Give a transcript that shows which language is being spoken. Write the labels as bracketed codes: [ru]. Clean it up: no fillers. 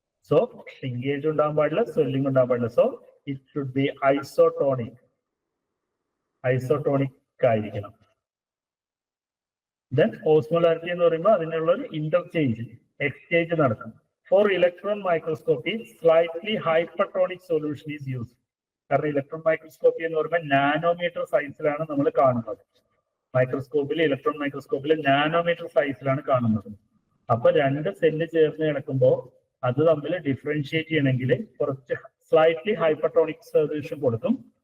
[ml] So shrinkage ഉണ്ടാവാൻ പാടില്ല, swelling ഉണ്ടാവാൻ പാടില്ല. So [en] it should be isotonic [ml] ആയിരിക്കണം. ദെൻ ഓസ്മോലാരിറ്റി എന്ന് പറയുമ്പോൾ അതിനുള്ള ഒരു ഇന്റർചേഞ്ച്, എക്സ്ചേഞ്ച് നടക്കും. [en] For electron microscopy, slightly hypertonic solution is used. [ml] കാരണം ഇലക്ട്രോൺ മൈക്രോസ്കോപ്പി എന്ന് പറയുമ്പോൾ നാനോമീറ്റർ സൈസിലാണ് നമ്മൾ കാണുന്നത്. ഇലക്ട്രോൺ മൈക്രോസ്കോപ്പിൽ നാനോമീറ്റർ സൈസിലാണ് കാണുന്നത്. അപ്പൊ രണ്ട് സെല്ല് ചേർന്ന് കിടക്കുമ്പോൾ അത് തമ്മിൽ ഡിഫറൻഷിയേറ്റ് ചെയ്യണമെങ്കിൽ കുറച്ച് സ്ലൈറ്റ്ലി ഹൈപ്പർട്ടോണിക് സൊല്യൂഷൻ കൊടുക്കും.